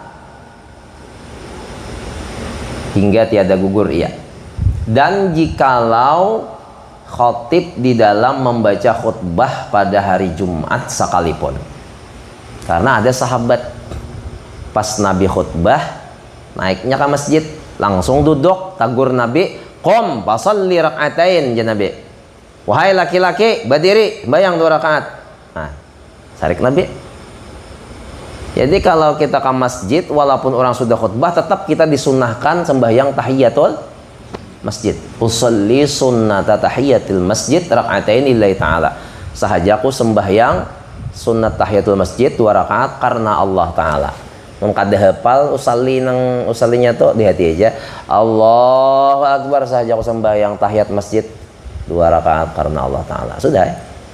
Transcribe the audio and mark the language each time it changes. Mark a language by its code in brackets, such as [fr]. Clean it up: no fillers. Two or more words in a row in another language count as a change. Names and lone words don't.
[id] Dan jikalau khotib di dalam membaca khutbah pada hari Jumat sekalipun. Karena ada sahabat pas Nabi khutbah naiknya ke masjid langsung duduk tagur Nabi, [ar] قم فصل ركعتين يا نبي. [id] Wahai laki-laki berdiri bayang 2 rakaat. Nah sarik Nabi. Jadi kalau kita ke masjid walaupun orang sudah khutbah tetap kita disunahkan sembahyang tahiyatul masjid. [ar] أصلي سنة تحية المسجد ركعتين لله تعالى. [id] Sahajaku sembahyang sunnat tahiyatul masjid 2 rakaat karena [ar] الله تعالى. [id] Mengkada hafal usallinya tuh di hati aja. [ar] الله أكبر, [id] sahajaku sembahyang tahiyat masjid 2 rakaat karena [ar] الله تعالى. [id] Sudah ya.